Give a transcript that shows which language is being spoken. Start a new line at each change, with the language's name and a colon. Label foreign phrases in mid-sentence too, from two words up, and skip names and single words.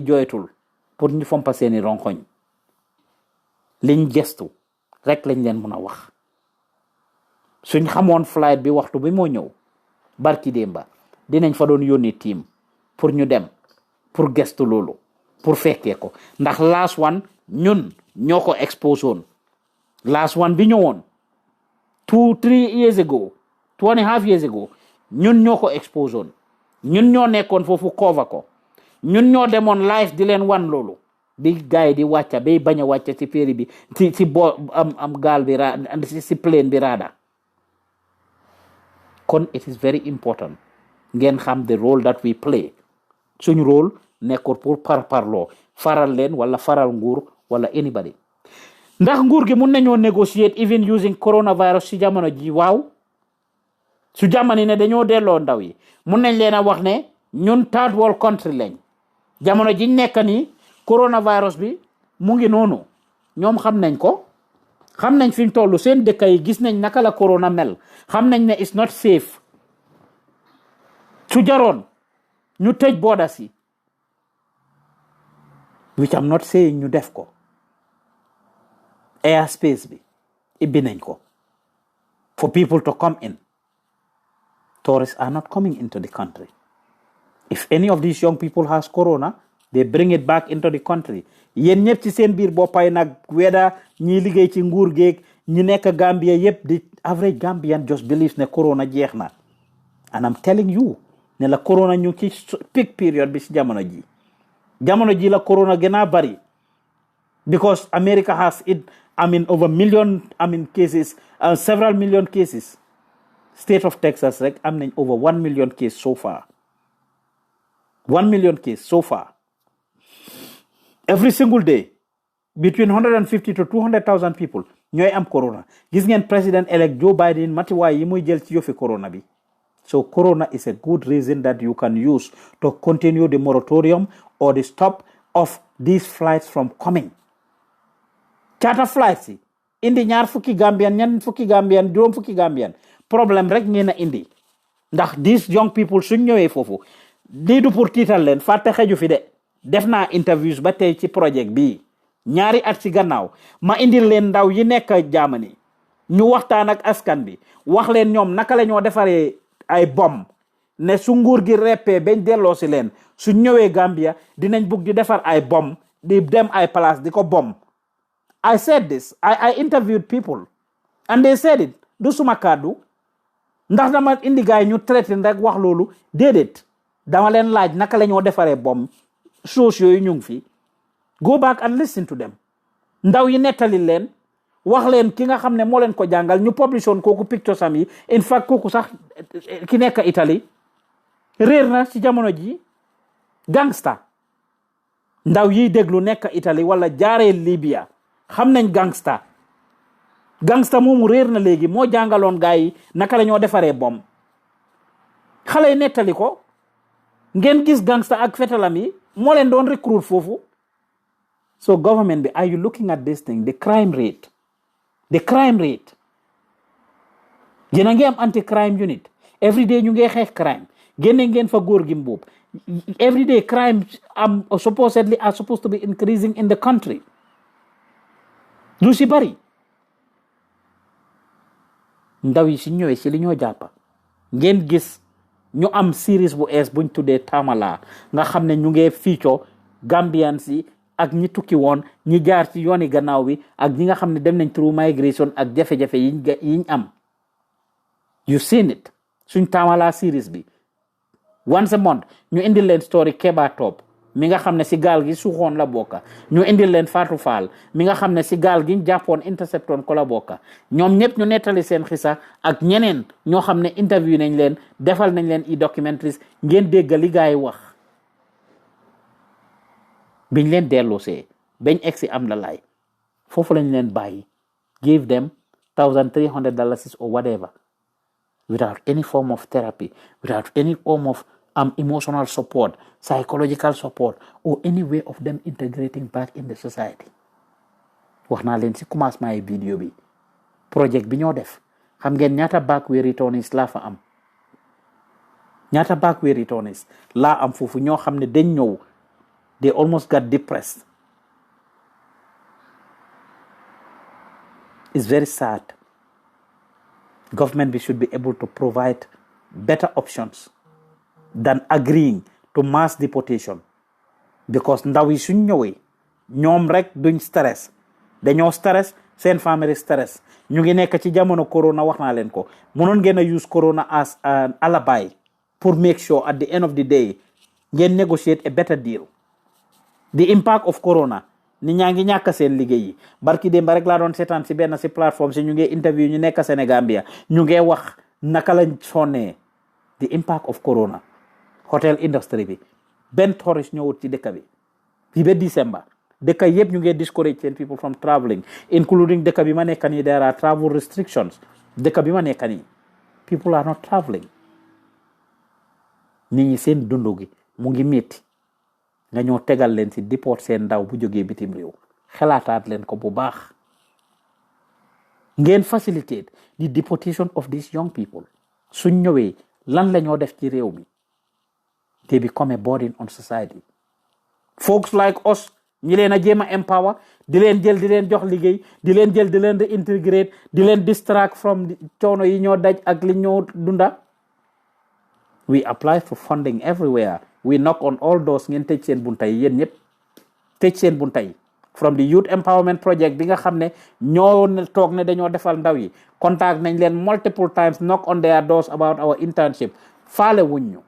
Wolof: jooytul pour ñu fompa seeni ronkoñ liñ gestu rek lañ leen mën a wax suñ xamoon flight bi waxtu bi moo ñëw barki démba dinañ fa doon yónni team pour ñu dem pour gestu loolu pour fekkee ko ndax
English: last one
Wolof: ñun ñoo ko expose woon
English: last one
Wolof: bi ñëwoon
English: 2-3 years ago 2.5 years ago
Wolof: ñun ñoo ko expose woon ñun ñoo nekkoon foofu cover ko ñun ñoo demoon live di leen wan loolu bi gaay di wàcca bay bañ a wàcca ci féeri bi ci bo am gaal bi ci plane bi raada kon
English: it is very important
Wolof: ngeen xam
English: the role that we play
Wolof: suñu rôle nekkul pour parloo faral leen wala faral nguur wala anybody ndax nguur gi mun nañoo negotiate
English: even using coronavirus
Wolof: ci jamono ji waaw su jamono ne dañoo delloo ndaw yi mun nañ leen a wax ne ñun
English: third world country
Wolof: lañ jamono ji nekk ni coronavirus bi mu ngi noonu ñoom xam nañ ko xam nañ fi ñu toll seen dëkk yi gis nañ naka la corona mel xam nañ ne
English: it's not safe
Wolof: su jaroon ñu tëj borders yi
English: which I'm not saying
Wolof: ñu def ko airspace bi ibbi nañ ko
English: for people to come in. Tourists are not coming into the country. If any of these young people has corona, they bring it back into the country.
Wolof: Yen ñep ci seen biir boppay nag weda ñi liggéey ci nguur geek ñi nekk Gambia yep
English: the average Gambian just believes
Wolof: ne corona jeex na.
English: And I'm telling you
Wolof: ne la corona ñu ci
English: peak period
Wolof: bi ci jamono ji. Jamono ji la corona gëna bari.
English: Because America has over cases, several million cases. State of Texas
Wolof: rek am nañ
English: over 1 million cases so far. 1 million cases so far. Every single day, between 150 to 200,000 people
Wolof: ñooy am corona. Gis ngeen President-elect Joe Biden matiwaay yi muy jël ci yofi corona bi.
English: So corona is a good reason that you can use to continue the moratorium or the stop of these flights from coming.
Wolof: Charter flights yi indi ñaar fukki Gambian ñan fukki Gambian juróom fukki Gambian problème rek ngeen a indi ndax
English: these young people
Wolof: suñ ñëwee foofu lii du pour tiital leen fàtte xeju fi de def naa interviews ba tey ci projet bii ñaari at ci gannaaw ma indil leen ndaw yi nekk Germany ñu waxtaan ak askan bi wax leen ñoom naka la ñoo defaree ay bom ne su nguur gi reppee bañ delloo si leen su ñëwee Gambia dinañ bugg di defar ay bom di dem ay place di ko bom.
English: I said this. I interviewed people and they said it.
Wolof: Du suma kàddu ndax dama indi gaay ñu traité rek wax loolu déedéet dama leen laaj naka la ñoo defaree bom source yooyu ñu ngi fi
English: go back and listen to them
Wolof: ndaw yi nettali leen wax leen ki nga xam ne moo leen ko jàngal ñu publish woon kooku pictures am yi
English: in fact
Wolof: kooku sax ki nekk Italie réer na ci jamono ji gangsta ndaw yiy déglu nekk Italie wala jaaree Libya xam nañ gangsta moomu réer na léegi moo jàngaloon gaay yi naka la ñoo defaree bom xale yi nettali ko ngeen gis gangsta ak fetalam yi moo leen doon recruit foofu.
English: So government bi, are you looking at this thing, the crime rate
Wolof: yéen a ngi am
English: anti crime unit every day
Wolof: ñu ngi xeex
English: crime
Wolof: génne ngeen fa góor gi mbuub
English: every day crime supposedly are supposed to be increasing in the country
Wolof: lu si bari ndaw yi si ñëwee si li ñoo jàppa ngeen gis ñu am series bu ees buñ tuddee Tamala nga xam ne ñu ngi fiicoo Gambians yi ak ñi tukki woon ñi jaar ci yooni gannaaw bi ak ñi nga xam ne dem nañ
English: through migration
Wolof: ak jafe-jafe yiñ am
English: you seen it
Wolof: suñ Tamala series bi
English: once a month
Wolof: ñu indil leen story Keba Top mi nga xam ne si gaal gi suuxoon la bokka ñu indil leen Fatou Fall mi nga xam ne si gaal gi jàppoon interceptoon ko la bokka ñoom ñëpp ñu nettali seen xisa ak ñeneen ñoo xam ne interview nañ leen defal nañ leen documentaries ngeen dégg li gaay wax biñ leen delloosee bañ egsi am la laay foofu lañ leen bàyyi
English: give them $1,300 or whatever without any form of therapy, without any form of emotional support, psychological support, or any way of them integrating back in the society.
Wolof: wax naa leen si commencement yi vidéo bi project bi ñoo def xam ngeen ñaata
English: backway returnees
Wolof: laa fa am ñaata
English: backway returnees
Wolof: laa am foofu ñoo xam ne dañ ñëw
English: they almost got depressed. It's very sad. Government should be able to provide better options than agreeing to mass deportation, because
Wolof: ndaw yi suñ ñëwee ñoom rek duñ
English: stress dañoo stress seen family stress
Wolof: ñu ngi nekk ci jamono corona wax naa leen ko mënoon ngeen a
English: use corona as an alibi pour make sure at the end of the day ngeen negotiate a better deal. The impact of corona
Wolof: ni ñaa ngi ñàkk seen liggéey yi barki démb rek laa doon seetaan si benn si plateforme si ñu ngi interview ñu nekk Sénégambia ñu ngi wax naka lañ sonnee
English: the impact of corona hotel industry
Wolof: bi benn tourist ñëwut ci dëkk bi fii ba December dëkk yëpp ñu ngi discourage seen
English: people from traveling, including
Wolof: dëkk bi ma nekk nii
English: there are travel restrictions.
Wolof: Dëkk bi ma nekk nii
English: people are not traveling.
Wolof: nit ñi seen dundu gi mu ngi métti nga ñoo tegal leen si deport seen ndaw bu jógee bitim réew xalaataat leen ko bu baax.
English: ngeen facilitate the deportation of these young people.
Wolof: suñ ñëwee lan la ñoo def ci réew mi.
English: they become a burden on society. Folks like us
Wolof: ñi leen a jéem a empower di leen jël di leen jox liggéey di leen jël di leen reintegrate di leen distract from coono yi ñoo daj ak li ñoo dunda.
English: we apply for funding everywhere. we knock on all doors
Wolof: ngeen tëj seen bunta yi yéen ñëpp tëj seen bunta yi.
English: from the youth empowerment project
Wolof: bi nga xam ne ñoo toog ne dañoo defal ndaw yi contact nañ leen
English: multiple times knock on their doors about our internship
Wolof: faale wuñ ñu.